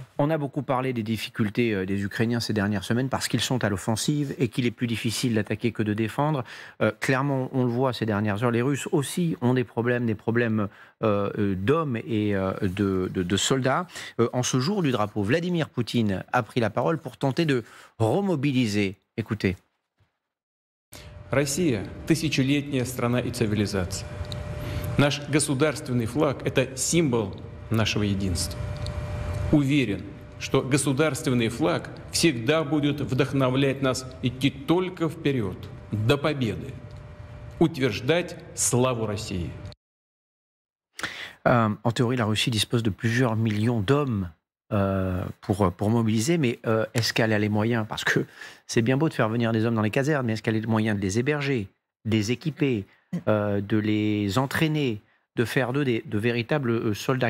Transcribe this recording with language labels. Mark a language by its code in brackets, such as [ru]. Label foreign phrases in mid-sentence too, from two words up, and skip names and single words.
[fr] On a beaucoup parlé des difficultés des Ukrainiens ces dernières semaines parce qu'ils sont à l'offensive et qu'il est plus difficile d'attaquer que de défendre. Clairement, on le voit ces dernières heures, les Russes aussi ont des problèmes d'hommes et de soldats. En ce jour du drapeau, Vladimir Poutine a pris la parole pour tenter de remobiliser. Écoutez. [ru] Россия – тысячелетняя страна и цивилизация. Наш государственный флаг – это символ нашего единства. Уверен, что государственный флаг всегда будет вдохновлять нас идти только вперед, до победы утверждать славу России. [fr] En théorie, la Russie dispose de plusieurs millions d'hommes pour mobiliser, mais est-ce qu'elle a les moyens? Parce que c'est bien beau de faire venir des hommes dans les casernes, mais est-ce qu'elle a les moyens de les héberger, de les équiper, de les entraîner, de faire d'eux de véritables soldats?